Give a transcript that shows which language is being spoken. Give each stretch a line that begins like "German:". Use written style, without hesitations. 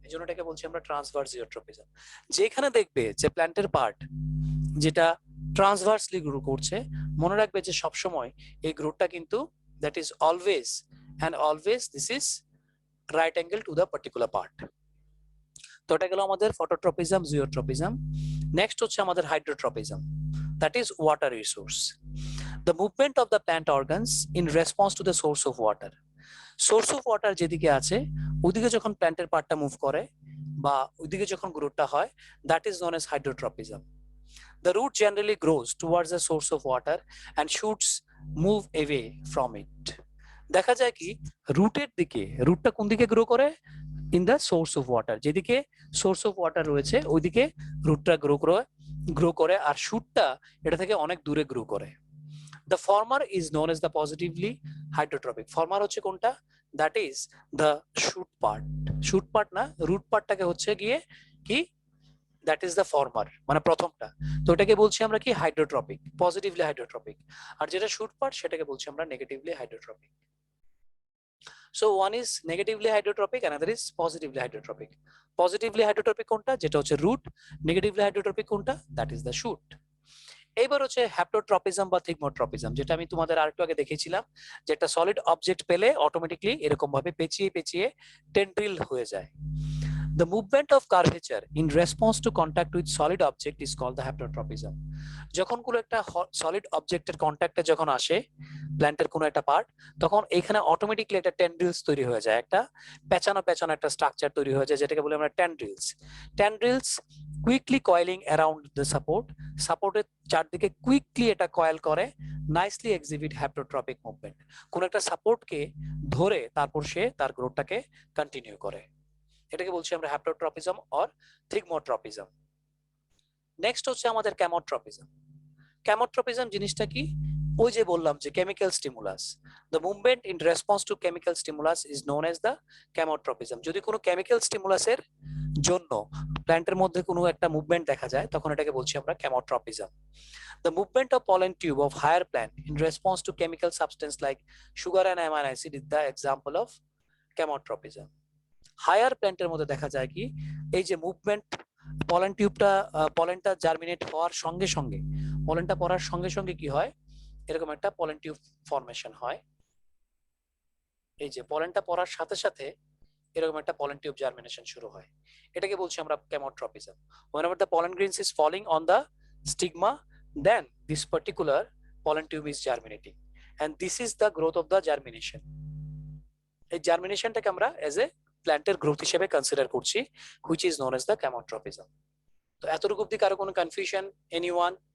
Bangla: এই জন্য এটাকে বলছি আমরা ট্রান্সভার্স জিওট্রপিজম। যেখানে দেখবে যে প্ল্যান্টের পার্ট যেটা ট্রান্সভার্সলি গ্রো করছে, মনে রাখবে যে সবসময় এই গ্রোথটা কিন্তু
English: That is always and always this is right angle to the particular part.
Bangla: তো এটা গেল আমাদের ফটোট্রপিজম, জিওট্রপিজম। নেক্সট হচ্ছে আমাদের hydrotropism, that is water resource.
English: The movement of the plant organs in response to the source of water.
Bangla: Source of water যেদিকে আছে ওদিকে যখন প্ল্যান্টের পার্টটা মুভ করে বা ওইদিকে যখন গ্রোথটা হয়,
English: That is known as hydrotropism. The root generally grows towards the source of water and shoots move away from it.
Bangla: দেখা যায় কি, রুটের দিকে, রুটটা কোন দিকে গ্রো করে,
English: in the source of water,
Bangla: যেদিকে সোর্স অফ ওয়াটার রয়েছে ওইদিকে রুটটা গ্রো করে, আর শুটটা এটা থেকে অনেক দূরে গ্রো করে।
English: The former is known as the positively hydrotropic.
Bangla: Former হচ্ছে কোনটা,
English: that is the shoot part. Shoot part না, root partটাকে হচ্ছে গিয়ে কি, that is the former,
Bangla: মানে প্রথমটা। তো এটাকে বলছি আমরা কি, হাইড্রোট্রপিক, পজিটিভলি হাইড্রোট্রপিক। আর যেটা শুট পার্ট সেটাকে বলছি আমরা negatively hydrotropic.
English: So one is negatively hydrotropic, another is positively hydrotropic. Positively hydrotropic
Bangla: কোনটা, যেটা হচ্ছে
English: root, negatively hydrotropic কোনটা, that is the shoot.
Bangla: এইবার হচ্ছে হ্যাপ্টোট্রপিজম বা থিগমোট্রপিজম, যেটা আমি তোমাদের আরেকটু আগে দেখিয়েছিলাম, যে একটা সলিড অবজেক্ট পেলে অটোমেটিকলি এরকম ভাবে পেঁচিয়ে পেঁচিয়ে টেন্ড্রিল হয়ে যায়।
English: The movement of curvature in response to contact with solid object is called the haptotropism.
Bangla: যখন কোনো একটা সলিড অবজেক্টের কন্ট্যাক্টে যখন আসে প্ল্যান্টের কোনো একটা পার্ট, তখন এখানে অটোমেটিকলি একটা টেন্ড্রিলস তৈরি হয়ে যায়, একটা পেঁচানো পেঁচানো একটা স্ট্রাকচার তৈরি হয়ে যায়, যেটাকে বলি আমরা টেন্ড্রিলস। টেন্ড্রিলস কুইকলি কয়েলিং অ্যারাউন্ড দ্য সাপোর্টের চারদিকে কুইকলি এটা কয়েল করে,
English: Nicely exhibit haptotropic movement.
Bangla: কোন একটা সাপোর্টকে ধরে তারপর সে তার গ্রোথটাকে কন্টিনিউ করে, এটাকে বলছি আমরা হ্যাপ্টোট্রপিজম অর থিগমোট্রপিজম। নেক্সট হচ্ছে আমাদের ক্যামোট্রপিজম। ক্যামোট্রপিজম জিনিসটা কি, ওই যে বললাম যে chemical stimulus,
English: The movement in response to chemical stimulus is known as the chemotropism.
Bangla: যদি কোনো কেমিক্যাল স্টিমুলাসের জন্য প্ল্যান্টের মধ্যে কোনো একটা মুভমেন্ট দেখা যায়, তখন এটাকে বলছি আমরা ক্যামোট্রপিজম।
English: The movement of pollen tube of higher plant in response to chemical substance like sugar and amino acid is the example of chemotropism.
Bangla: Higher প্ল্যান্টের মধ্যে দেখা যায় কি, এই যে মুভমেন্ট, পলেন টিউবটা, পলেনটা জার্মিনেট হওয়ার সঙ্গে সঙ্গে, পলেনটা পড়ার সঙ্গে সঙ্গে কি হয়, এরকম একটা পলেন টিউব ফরমেশন হয়। এই যে পলেনটা পড়ার সাথে সাথে এরকম একটা pollen tube germination শুরু হয়, এটাকে বলছি আমরা chemotropism.
English: Whenever the pollen grains is falling on the stigma, then this particular pollen tube is germinating, and this is the growth of the germination.
Bangla: এই জার্মিনেশনটাকে আমরা এজ এ প্ল্যান্টের গ্রোথ হিসেবে consider করছি,
English: which is known as the chemotropism.
Bangla: তো এতটুকু অবধি কারো কোনো কনফিউশন, এনিওয়ান?